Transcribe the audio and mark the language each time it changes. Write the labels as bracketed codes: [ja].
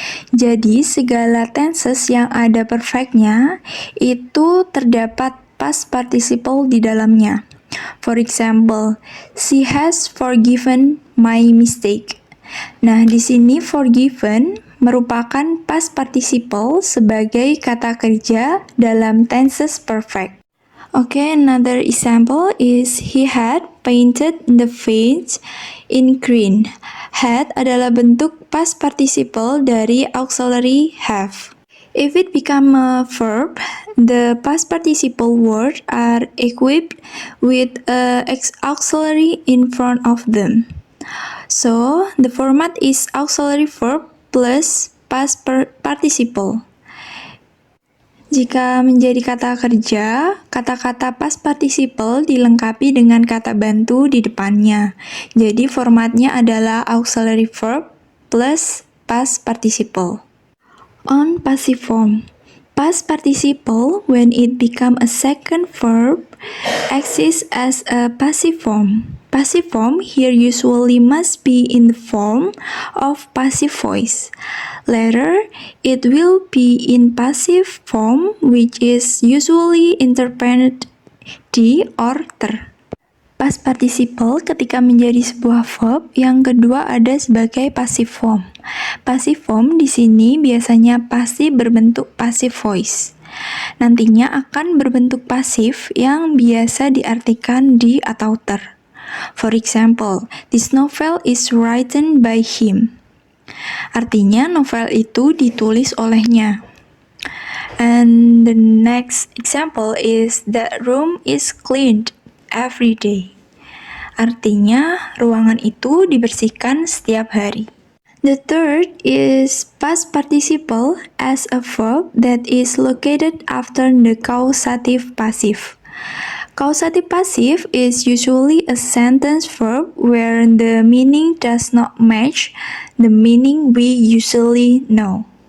[id] Jadi, segala tenses yang ada perfectnya itu terdapat past participle di dalamnya. [en] For example, she has forgiven my mistake. [id] Nah, di sini forgiven merupakan past participle sebagai kata kerja dalam tenses perfect. [en] Okay, another example is he had painted the fence in green. [id] Had adalah bentuk past participle dari auxiliary have. [en] If it become a verb, the past participle words are equipped with a auxiliary in front of them. So, the format is auxiliary verb plus past participle. [id] Jika menjadi kata kerja, kata-kata past participle dilengkapi dengan kata bantu di depannya. Jadi formatnya adalah auxiliary verb plus past participle. [en] On passive form, past participle when it become a second verb exists as a passive form. Passive form here usually must be in the form of passive voice. Later, it will be in passive form, which is usually interpreted di or ter. [id] Past participle ketika menjadi sebuah verb, yang kedua ada sebagai passive form. Passive form di sini biasanya pasti berbentuk passive voice. Nantinya akan berbentuk pasif yang biasa diartikan di atau ter. [en] For example, this novel is written by him. [id] Artinya novel itu ditulis olehnya. [en] And the next example is that room is cleaned every day. [id] Artinya, ruangan itu dibersihkan setiap hari. [en] The third is past participle as a verb that is located after the causative passive. Causative passive is usually a sentence verb where the meaning does not match the meaning we usually know.